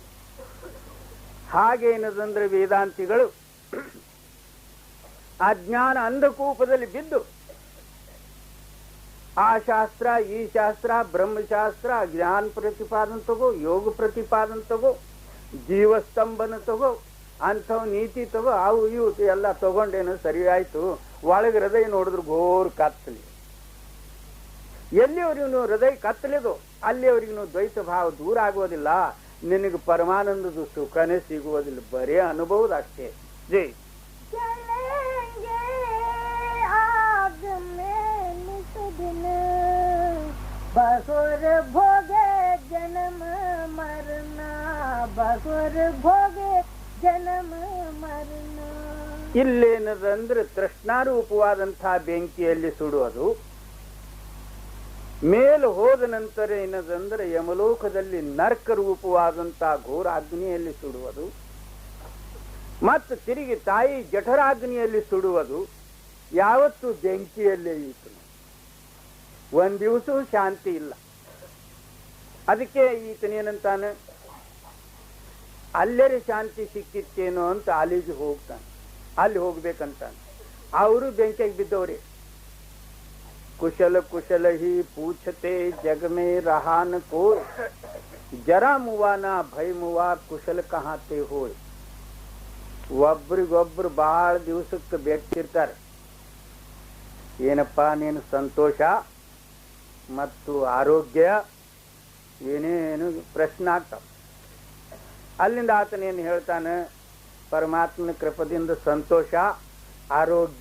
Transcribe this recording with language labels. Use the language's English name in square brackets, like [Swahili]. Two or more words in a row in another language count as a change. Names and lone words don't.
[Kannada] ಹಾಗೇನದಂದ್ರೆ ವೇದಾಂತಿಗಳು ಅಜ್ಞಾನ ಅಂಧಕೂಪದಲ್ಲಿ ಬಿದ್ದು ಆ ಶಾಸ್ತ್ರ ಈ ಶಾಸ್ತ್ರ ಬ್ರಹ್ಮಶಾಸ್ತ್ರ ಜ್ಞಾನ ಪ್ರತಿಪಾದನ ತಗೋ, ಯೋಗ ಪ್ರತಿಪಾದನ ತಗೋ, ಜೀವಸ್ತಂಭನ ತಗೋ, ಅಂಥವು ನೀತಿ ತಗೋ, ಅವು ಇವು ಎಲ್ಲ ತಗೊಂಡೇನು ಸರಿ ಆಯ್ತು. ಒಳಗೆ ಹೃದಯ ನೋಡಿದ್ರು ಘೋರ್ ಕತ್ತಲಿ. ಎಲ್ಲಿವರೆಗೂ ನೀವು ಹೃದಯ ಕತ್ತಲಿದು ಅಲ್ಲಿವರೆಗೂ ದ್ವೈತ ಭಾವ ದೂರ ಆಗೋದಿಲ್ಲ. ನಿನಗೆ ಪರಮಾನಂದದ ಸುಖನೇ ಸಿಗುವುದಿಲ್ಲ, ಬರೇ ಅನುಭವದ ಅಷ್ಟೇ. ಜೈ [Hindi] बसुर भोगे जन्म मरना, बसुर भोगे जन्म मरना. [Kannada] ಇಲ್ಲೇನದಂದ್ರೆ ತೃಷ್ಣಾರೂಪವಾದಂತಹ ಬೆಂಕಿಯಲ್ಲಿ ಸುಡುವುದು. ಮೇಲೆ ಹೋದ ನಂತರ ಏನದಂದ್ರೆ ಯಮಲೋಕದಲ್ಲಿ ನರ್ಕ ರೂಪವಾದಂತಹ ಘೋರ ಅಗ್ನಿಯಲ್ಲಿ ಸುಡುವುದು, ಮತ್ತು ತಿರುಗಿ ತಾಯಿ ಜಠರಾಗ್ನಿಯಲ್ಲಿ ಸುಡುವುದು. ಯಾವತ್ತು ಬೆಂಕಿಯಲ್ಲೇ ಇತ್ತು. ಒಂದ್ ದಿವಸ ಶಾಂತಿ ಇಲ್ಲ. ಅದಕ್ಕೆ ಈತನೇನಂತಾನೆ, ಅಲ್ಲೇ ಶಾಂತಿ ಸಿಕ್ಕಿತ್ತೇನೋ ಅಂತ ಅಲ್ಲಿಗೆ ಹೋಗ್ತಾನೆ, ಅಲ್ಲಿ ಹೋಗ್ಬೇಕಂತಾನೆ. ಅವರು ಬೆಂಕಿಗೆ ಬಿದ್ದವ್ರೆ. [Hindi] कुशल कुशल ही पूछते जग में रहा न कोई जरा मुवा ना भय मुवा कुशल कहाते होय. [Kannada] ಒಬ್ರಿಗೊಬ್ರು ಬಹಳ ದಿವಸಕ್ಕೆ ಬೆಟ್ಟಿರ್ತಾರೆ. ಏನಪ್ಪ ನೀನು ಸಂತೋಷ ಮತ್ತು ಆರೋಗ್ಯ ಏನೇನು ಪ್ರಶ್ನೆ ಆಗ್ತಾವ. ಅಲ್ಲಿಂದ ಆತನೇನು ಹೇಳ್ತಾನೆ, ಪರಮಾತ್ಮನ ಕೃಪದಿಂದ ಸಂತೋಷ ಆರೋಗ್ಯ.